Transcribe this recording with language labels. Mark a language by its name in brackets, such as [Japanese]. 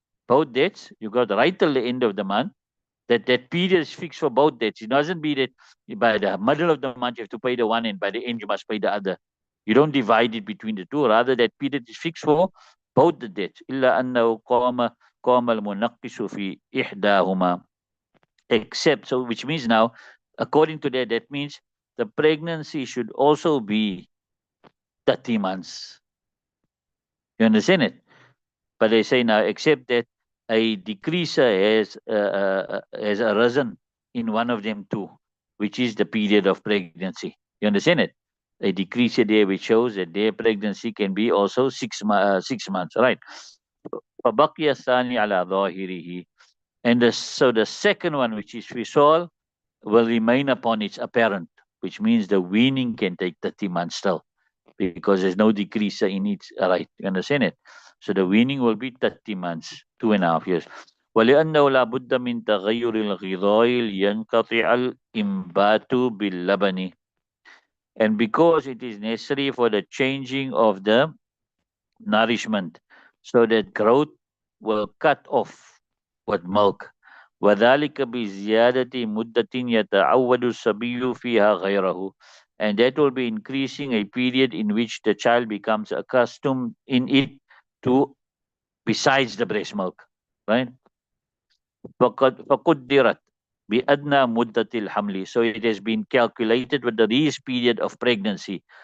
[English] Both debts you got right till the end of the month. That period is fixed for both debts. It doesn't be that by the middle of the month you have to pay the one and by the end you must pay the other. You don't divide it between the two. Rather, that period is fixed for both the debts. [Arabic] إلا أنه قام المنقص في إحداهما. [English] Except, so which means now, according to that means the pregnancy should also be 30 months. You understand it? But they say now, except that a decreaser has arisen in one of them too, which is the period of pregnancy. You understand it? A decreaser there which shows that their pregnancy can be also 6 months, right? [Arabic] فَبَقِيَ الثَّانِي عَلَى ظَاهِرِهِ. [English] And so the second one, which is Fisal, will remain upon its apparent, which means the weaning can take 30 months still, because there's no decreaser in it, right? You understand it? So the weaning will be 30 months, 2.5 years. [Arabic] ولأنه لا بد من تغير الغذاء لينقطع الإنبات باللبن. [English] And because it is necessary for the changing of the nourishment, so that growth will cut off with milk. [Arabic] وذلك بزيادة مدة يتعود الصبي فيها غيره. [English] And that will be increasing a period in which the child becomes accustomed in it to besides the breast milk, right? [Arabic] فقدرت بأدنى مدة الحمل. [English] So it has been calculated with the least period of pregnancy.